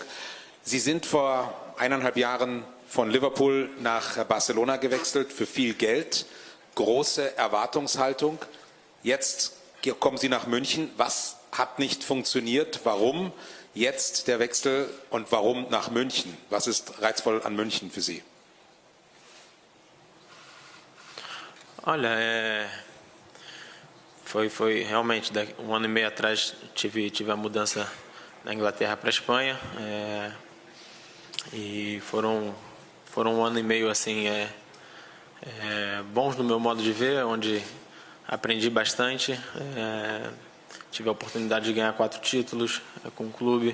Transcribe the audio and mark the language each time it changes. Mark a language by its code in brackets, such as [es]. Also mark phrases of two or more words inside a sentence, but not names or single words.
[de] Sie sind vor 1,5 Jahren von Liverpool nach Barcelona gewechselt für viel Geld, große Erwartungshaltung. Jetzt kommen Sie nach München. Was hat nicht funktioniert? Warum jetzt der Wechsel und warum nach München? Was ist reizvoll an München für Sie? [pt] Olha, foi realmente, um ano e meio atrás tive a mudança da Inglaterra para a Espanha, e foram um ano e meio assim bons no meu modo de ver, onde aprendi bastante, tive a oportunidade de ganhar 4 títulos com o clube.